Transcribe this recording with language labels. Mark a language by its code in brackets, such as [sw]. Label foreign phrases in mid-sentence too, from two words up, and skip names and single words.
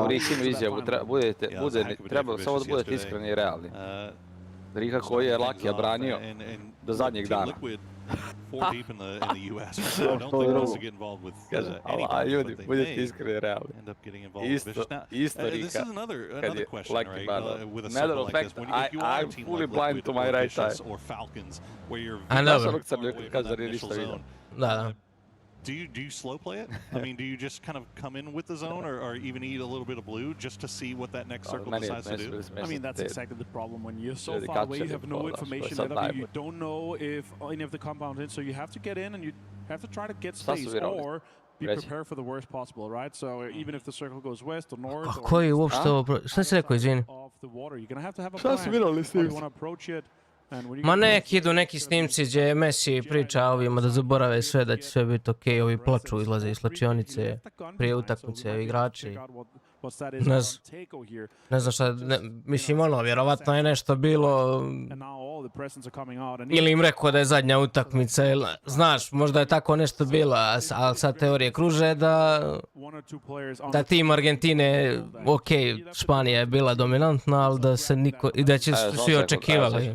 [bs] Rikinu izjavu, treba samo da budete iskreni i realni. Rika koji je Lakija branio do zadnjeg dana. Kaže, ali ljudi, budete iskreni realni. Isto Rika, kad je Laki branio. [en] Matter of fact, I'm fully blind to my right eye. [bs] A znaš onog crnjaka kaže da nije ništa vidio. Da. [en] Do you slow play it? I mean, do you just kind of come in with the zone or even eat a little bit of blue just to see what that next circle decides to do? I mean, that's exactly the problem. When you're so far away, you have no information. You don't know if any of the compounds in, so you have to get in and you have to try to get space or be prepared for the worst possible, right? So even if the circle goes west or north or [bs] koji uopšte ovo... Šta si rekao, izvini? [en] off the water, you're going to have a plan. How you want to approach it. [bs] Ma idu neki snimci gdje Messi priča ovima da zaborave sve, da će sve biti okej, ovi plaču, izlaze iz slačionice prije utakmice, igrači. Ne znam šta, mislim ono, vjerovatno je nešto bilo, ili im rekao da je zadnja utakmica, znaš, možda je tako nešto bilo, ali sad teorije kruže da tim Argentine, okej, Španija je bila dominantna, ali da se niko, i da će svi očekivali.